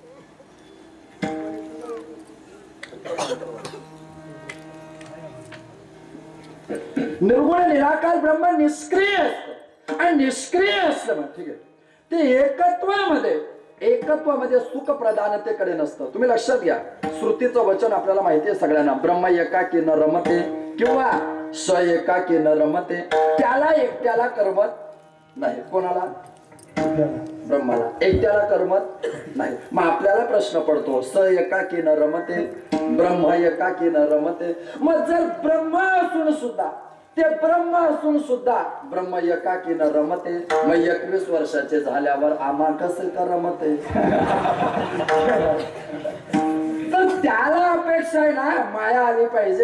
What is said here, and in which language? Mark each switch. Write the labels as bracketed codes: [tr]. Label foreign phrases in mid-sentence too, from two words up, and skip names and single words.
[mr] निर्गुण निराकार ब्रह्म निष्क्रिय असतं आणि निष्क्रिय असलं ठीक आहे, ते एकत्वामध्ये सुख प्रधानतेकडे नसतं. तुम्ही लक्षात घ्या, श्रुतीचं वचन आपल्याला माहिती आहे सगळ्यांना, [sa] ब्रह्म एकाकी न रमते किंवा स एकाकी न रमते. [mr] त्याला एकट्याला करमत नाही. कोणाला? ब्रह्माला एकट्याला करमत नाही. मग आपल्याला प्रश्न पडतो, [sa] स एकाकी न रमते, ब्रह्म एकाकी न रमते. [mr] मग जर ब्रह्म असून सुद्धा, ते ब्रह्म असून सुद्धा [sa] ब्रह्म एकाकी न रमते, [mr] मग 21 वर्षाचे झाल्यावर आम्हा कसं का रमते? तर त्याला अपेक्षा आहे ना माया आली पाहिजे.